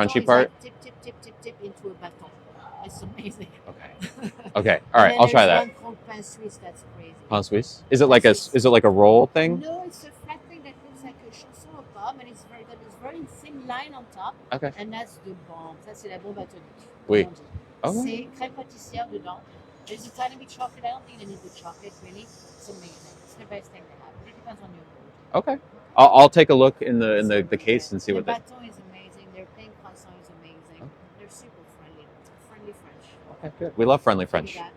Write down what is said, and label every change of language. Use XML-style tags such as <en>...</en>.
<en>crunchy is part? like tip into a bâton. It's amazing. Okay. Okay. All right. I'll try that. One called pain suisse. That's crazy. Pain Suisse? Is it like a roll thing? No, it's a flat thing that looks like a chausson aux pommes, and it's very thin line on top. Okay. And that's the bomb.</en> <fr>Ça, c'est la bombe atomique. Oui. Okay. C'est crème pâtissière dedans.</fr> <en>There's a tiny bit chocolate. I don't think they need the chocolate really. It's amazing. It's the best thing they have. But it depends on your mood. Okay. I'll take a look in the case and see what the they. bâton is amazing. Their plain croissant is amazing. Okay. They're super friendly. Friendly French. Okay, good. We love friendly French.</en>